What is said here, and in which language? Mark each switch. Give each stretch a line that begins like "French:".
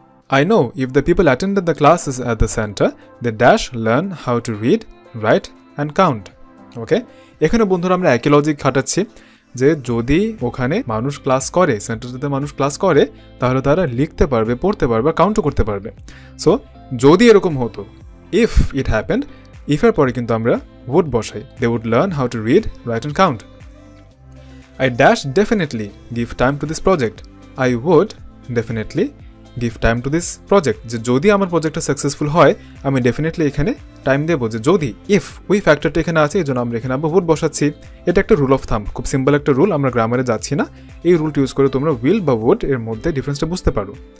English: I know if the people attended the classes at the center, they dash learn how to read, write and count.
Bangla: ওকে, এখানে বন্ধুরা আমরা একই logic খাটাচ্ছি যে যদি ওখানে মানুষ ক্লাস করে, সেন্টারটাতে মানুষ ক্লাস করে, তাহলে তারা লিখতে পারবে, পড়তে পারবে, কাউন্টও করতে পারবে। সো যদি এরকম হতো,
English: if it happened,
Bangla: ইফের পরে কিন্তু আমরা would বসাই।
English: They would learn how to read, write and count. I dash definitely give time to this project. I would definitely give time to this project.
Bangla: যে যদি আমার প্রজেক্টটা সাকসেসফুল হয় আমি ডেফিনেটলি এখানে টাইম দেবো। যে যদি ইফ ওই ফ্যাক্টরটা এখানে আছে এই জন্য আমরা এখানে আবার would বসাচ্ছি। এটা একটা রুল অফ থাম্ব, খুব সিম্পল একটা রুল, আমরা গ্রামারে যাচ্ছি না। এই রুলটা ইউজ করে তোমরা উইল বা would এর মধ্যে ডিফারেন্সটা বুঝতে পারো।